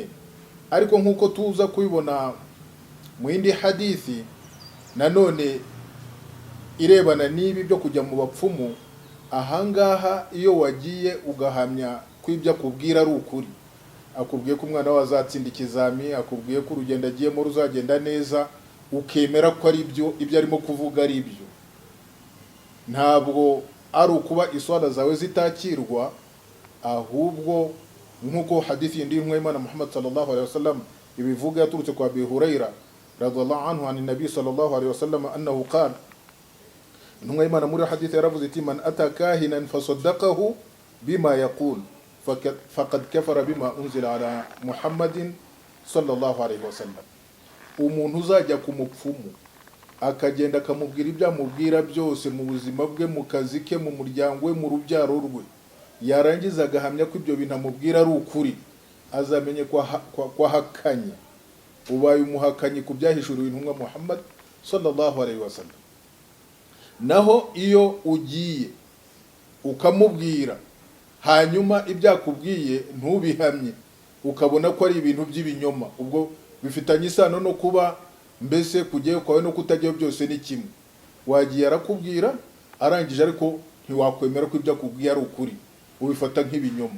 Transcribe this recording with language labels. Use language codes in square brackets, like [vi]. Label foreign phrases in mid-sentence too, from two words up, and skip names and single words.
[rw] Ariko nk'uko tuza kubibona mu yindi hadithi nanone irebana n'ibi byo kujya mu bapfumu, ahangaha iyo wagiye ugahamya ko ibyo akubwira ari ukuri, akubwiye ko umwana we azatsinda ikizami, akubwiye ko urugendo agiyemo ruzagenda neza, ukemera ko ari ibyo arimo kuvuga ari byo, ntabwo ari ukuba iswala zawe zitakirwa, ahubwo nk'uko hadithi y'intumwa y'Imana Muhammad [ar] صلى الله عليه وسلم [rw] ibivuga, yaturutse kwa Abi Huraira [ar] رضي الله عنه عن النبي صلى الله عليه وسلم أنه قال, [rw] intumwa y'Imana muri hadithi yaravuze iti: [ar] من أتى كاهنا فصدقه بما يقول فقد كفر بما أنزل على محمد صلى الله عليه وسلم. [rw] Umuntu uzajya ku mupfumu akagenda akamubwira ibyo amubwira byose mu buzima bwe, mu kazi ke, mu muryango we, mu rubyaro rwe, yarangiza agahamya ko ibyo bintu amubwira ari ukuri, azamenye ko ahakanye, ubaye umuhakanyi ku byahishuriwe intumwa Muhammad [ar] صلى الله عليه وسلم. [rw] Naho iyo ugiye ukamubwira hanyuma ibyakubwiye ntubihamye, ukabona ko ari ibintu by'ibinyoma, ubwo bifitanye isano no kuba mbese kujyayo kwawe no kutajyayo byose ni kimwe. Wagiye arakubwira arangije, ariko ntiwakwemera ko ibyo akubwiye ari ukuri, ubifata nk'ibinyoma.